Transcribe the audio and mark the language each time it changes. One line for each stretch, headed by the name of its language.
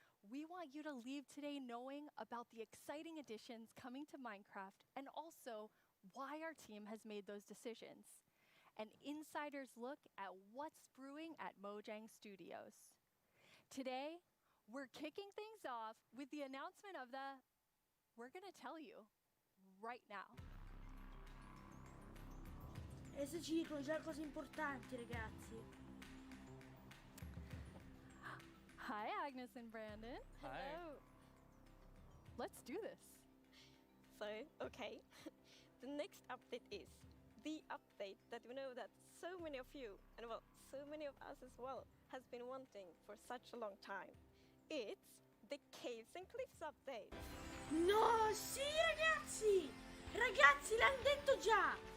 English: We want you to leave today knowing about the exciting additions coming to Minecraft and also why our team has made those decisions. An insider's look at what's brewing at Mojang Studios. Today, we're kicking things off with the announcement of the we're gonna tell you right now.
Italian: Adesso ci dicono già cose importanti, ragazzi.
English: Hi, Agnes and Brandon. Hello. Let's do this. So, okay, the next update is the update that we know that so many of you, and well, so many of us as well, has been wanting for such a long time. It's the Caves and Cliffs update.
Italian: No, sì, ragazzi! Ragazzi, l'hanno detto già!